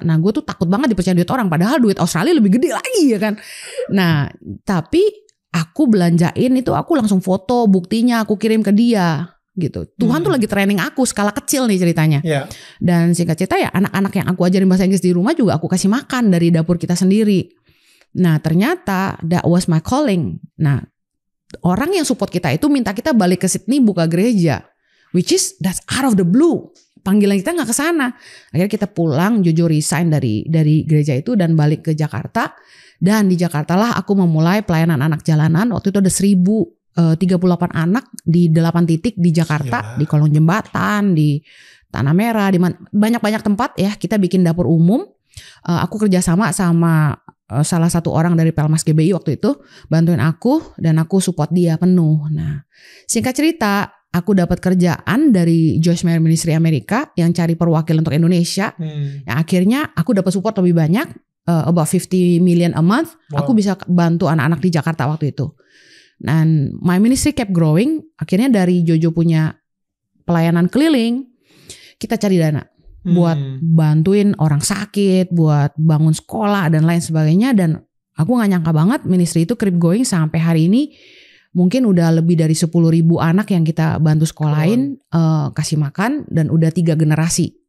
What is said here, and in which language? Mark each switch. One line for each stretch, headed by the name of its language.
Indonesian: Nah gue tuh takut banget dipercaya duit orang, padahal duit Australia lebih gede lagi ya kan. Nah tapi aku belanjain itu, aku langsung foto buktinya, aku kirim ke dia gitu. Tuhan tuh lagi training aku skala kecil nih ceritanya. Dan singkat cerita ya, anak-anak yang aku ajarin bahasa Inggris di rumah juga aku kasih makan dari dapur kita sendiri. Nah ternyata
English: that was my calling.
Indonesian: Nah orang yang support kita itu minta kita balik ke Sydney buka gereja,
English: which is that's out of the blue.
Indonesian: Panggilan kita nggak ke sana. Akhirnya kita pulang, Jojo resign dari gereja itu dan balik ke Jakarta. Dan di Jakarta lah aku memulai pelayanan anak jalanan. Waktu itu ada 1038 anak di 8 titik di Jakarta, di kolong jembatan, di Tanah Merah, di banyak-banyak tempat ya. Kita bikin dapur umum. Aku kerjasama sama salah satu orang dari Pelmas GBI waktu itu, bantuin aku dan aku support dia penuh. Nah, singkat cerita, aku dapat kerjaan dari Joyce Meyer Ministry Amerika yang cari perwakilan untuk Indonesia. Yang akhirnya aku dapat support lebih banyak,
English: about 50 million a month.
Indonesian: Wow. Aku bisa bantu anak-anak di Jakarta waktu itu.
English: Dan my ministry kept growing.
Indonesian: Akhirnya dari Jojo punya pelayanan keliling, kita cari dana buat bantuin orang sakit, buat bangun sekolah dan lain sebagainya. Dan aku gak nyangka banget ministry itu
English: keep going
Indonesian: sampai hari ini. Mungkin udah lebih dari 10.000 anak yang kita bantu sekolahin, kasih makan, dan udah 3 generasi.